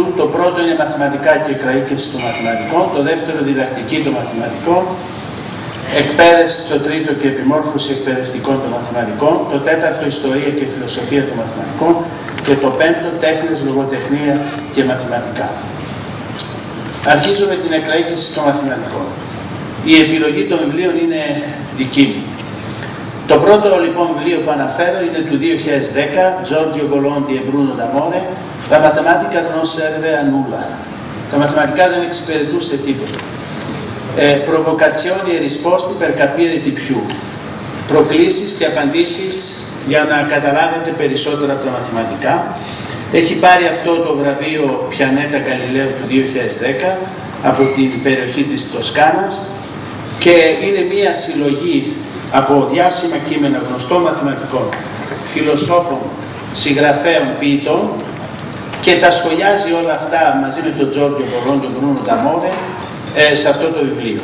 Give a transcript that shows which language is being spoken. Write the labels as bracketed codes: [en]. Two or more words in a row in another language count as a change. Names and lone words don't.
[el] Το πρώτο είναι μαθηματικά και εκλαΐκευση των μαθηματικών, το δεύτερο διδακτική των μαθηματικών, εκπαίδευση το τρίτο και επιμόρφωση εκπαιδευτικών των μαθηματικών, το τέταρτο ιστορία και φιλοσοφία των μαθηματικών και το πέμπτο τέχνες, λογοτεχνία και μαθηματικά. Αρχίζω με την εκλαΐκευση των μαθηματικών. Η επιλογή των βιβλίων είναι δική μου. Το πρώτο λοιπόν βιβλίο που αναφέρω είναι του 2010, [it] Giorgio Golondi e Bruno D'Amore, La matematica non serve a nulla. [el] Τα μαθηματικά δεν εξυπηρετούσε τίποτα. [it] Provocazioni e risposte per capire di più. [el] Προκλήσεις και απαντήσεις για να καταλάβετε περισσότερα από τα μαθηματικά. Έχει πάρει αυτό το βραβείο Πιανέτα Γαλιλαίου του 2010 από την περιοχή της Τοσκάνας και είναι μία συλλογή από διάσημα κείμενα γνωστών μαθηματικών, φιλοσόφων, συγγραφέων, ποιητών και τα σχολιάζει όλα αυτά μαζί με τον Giorgio Golondi, τον Μπρούνο Νταμόρε σε αυτό το βιβλίο.